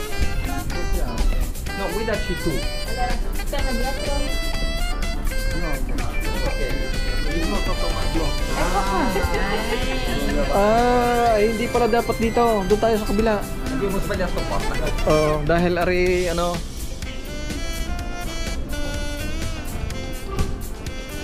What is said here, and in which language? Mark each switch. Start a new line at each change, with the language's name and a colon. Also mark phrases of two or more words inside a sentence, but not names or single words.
Italian: No, guidaci tu.
Filipino: Hindi pala dapat dito. Doon tayo sa kabila.
Italian: Abbiamo sbagliato porta.
Filipino: Oo, dahil ari, ano.